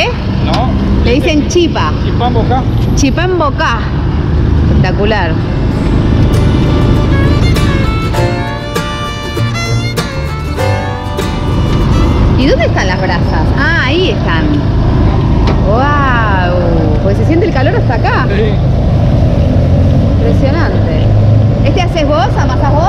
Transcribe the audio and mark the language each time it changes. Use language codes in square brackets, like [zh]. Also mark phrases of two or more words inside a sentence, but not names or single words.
[es] No. Le dicen chipa. Chipambocá. Chipambocá. Espectacular. ¿Y dónde están las brasas? Ah, ahí están. ¡Wow! Pues se siente el calor hasta acá. Sí. Impresionante. ¿Este haces vos? ¿Amasás vos?